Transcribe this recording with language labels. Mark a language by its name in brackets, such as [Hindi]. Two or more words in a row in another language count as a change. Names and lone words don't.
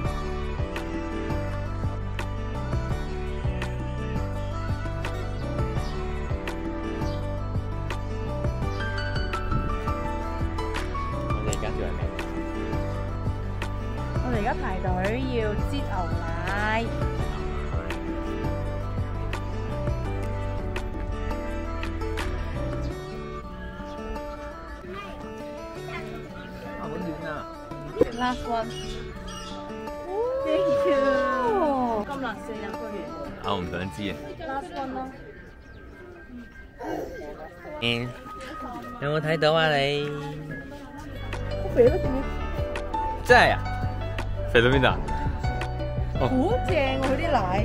[Cantonese] 我哋而家做緊咩？我哋而家排隊要擠牛奶。 [English] Last one. Thank you. [Cantonese] 咁難食飲個月。我唔想知啊。 [English] Last one 咯。 [Cantonese] 有冇睇到啊你？好肥咯，點樣？真係啊？肥到邊度啊？好正喎！佢啲奶，